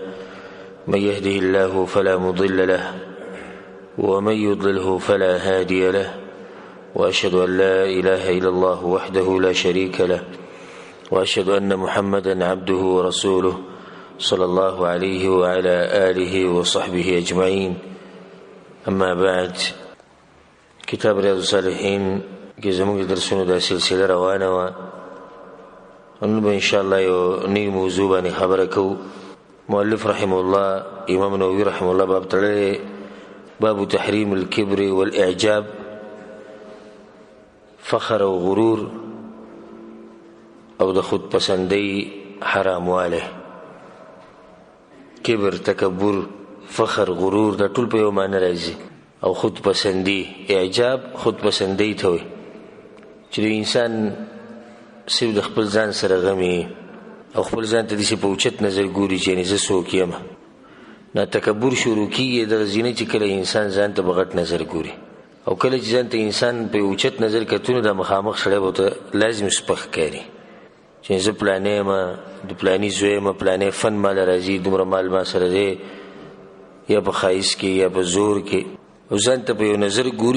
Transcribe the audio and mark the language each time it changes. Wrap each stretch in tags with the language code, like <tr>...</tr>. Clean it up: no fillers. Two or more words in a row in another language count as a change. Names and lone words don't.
<ar>من يهده الله فلا مضل له ومن يضلله فلا هادي له، وأشهد أن لا إله إلا الله وحده لا شريك له، وأشهد أن محمدا عبده ورسوله صلى الله عليه وعلى آله وصحبه أجمعين. أما بعد،</ar> <ps>کتاب ریاض الصالحین کې زموږ درسونو د سلسله روانه وه. نن به انشاءالله یو نوی موضوع باندې خبره کوو. مؤلف</ps> <ar>رحمه الله</ar> <ps>امام نووي</ps> <ar>رحمه الله</ar> <ps>باب تړلی،</ps> <ar>باب تحریم الکبر والاعجاب،</ar> <ps>فخر او غرور او د خود پسندی حرامواله. کبر، تکبر، فخر، غرور دا ټول په یو معنی راځي. او خود پسندی، اعجاب خود پسندی ته وي چې انسان صرف د خپل ځان سره غمي او خپل ځان ته داسې په اوچت نظر ګوري چې زه څوک یم. نه، تکبر شروع کیږي د ځینې چې کله انسان ځان ته په غټ نظر ګوري، او کله چې ځان ته انسان په اوچت نظر کتونه د مخامخ سړی به ته لازم سپک ښکاري چې زه پلانی یم، د پلاني زوی یم، پلانی فن ماله راځي، دومره مال ما سره دی، یا په ښایست کې یا په زور کې، او ځان ته په یو نظر ګوري.</ps>